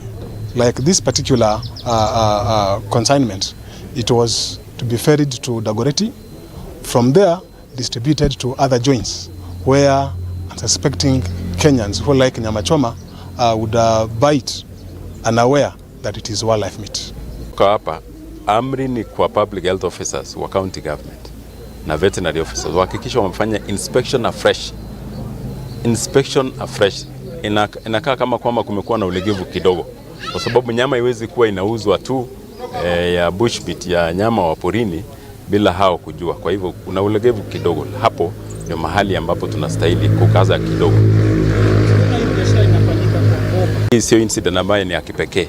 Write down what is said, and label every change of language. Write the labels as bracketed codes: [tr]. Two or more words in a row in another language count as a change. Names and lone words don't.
[en] Like this particular consignment, it was to be ferried to Dagoretti, from there distributed to other joints where unsuspecting Kenyans who like [sw] nyama choma [en] would buy it unaware that it is wildlife meat. [sw] Kwa hapa amri ni kwa [en] public health officers [sw] wa [en] county government [sw] na [en] veterinary officers [sw] wahakikisha wamefanya [en] inspection afresh. Inspection afresh [sw] inakaa kama kwamba kumekuwa na ulegevu kidogo, kwa sababu nyama haiwezi kuwa inauzwa tu ya bushmeat ya nyama wa porini bila hao kujua. Kwa hivyo kuna ulegevu kidogo hapo, ndio mahali ambapo tunastahili kukaza kidogo. Hii sio incident ambayo ni ya kipekee.